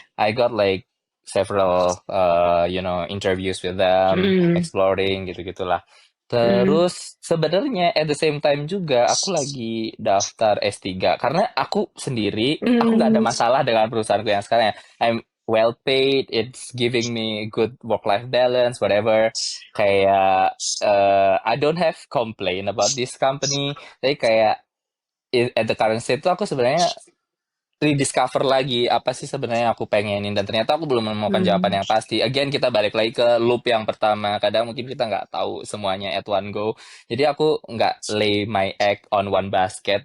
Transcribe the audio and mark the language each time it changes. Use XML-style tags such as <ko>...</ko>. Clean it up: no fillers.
<en>I got like several interviews with them, Hmm.</en> <id>exploring gitu-gitulah. Hmm. Terus sebenarnya</id> <en>at the same time</en> <id>juga aku lagi daftar S3 karena aku sendiri, aku nggak ada Hmm. masalah dengan perusahaanku yang sekarang ya.</id> <en>I'm well paid, it's giving me good work life balance, whatever. Kayak I don't have complain about this company.</en> <id>Tapi kayak</id> <en>at the current state</en> <id>tuh aku sebenarnya rediscover lagi apa sih sebenarnya yang aku pengenin, dan ternyata aku belum menemukan Hmm. jawaban yang pasti. Again, kita balik lagi ke loop yang pertama. Kadang mungkin kita nggak tahu semuanya</id> <en>at one go.</en> <id>Jadi aku nggak</id> <en>lay my egg on one basket.</en>